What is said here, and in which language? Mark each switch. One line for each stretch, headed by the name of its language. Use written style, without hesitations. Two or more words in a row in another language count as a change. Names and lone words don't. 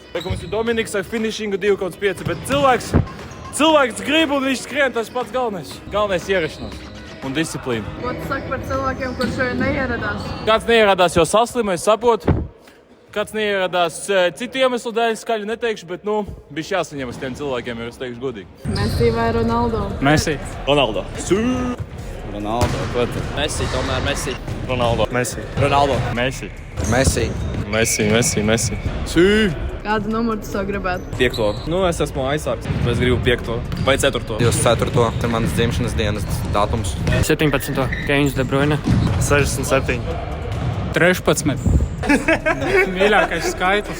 Latvian: Mums ir Dominiks ar finishingu 2,5, bet cilvēks grib un viņš skrien, tas pats galvenais. Galvenais ierašanās un disciplīna. Ko tu saki par cilvēkiem, kur šodien neieradās? Kāds neieradās, jo saslima, es saprotu. Kāds neieradās citu iemeslu dēļ, skaļi neteikšu, bet, bija jāsaņem uz tiem cilvēkiem, jo es teikšu godīgi. Messi vai Ronaldo? Messi. Ronaldo, ko tu? Messi, tomēr Messi. Ronaldo. Messi. Ronaldo. Messi. Messi. Kādu numuru tu savu gribētu? 5. Es esmu aizsargs, bet es gribu 5. vai 4. Jūs 4. ir manas dzimšanas dienas datums. 17. Kevins De Bruyne. 67. 13. Mīļākais skaitlis.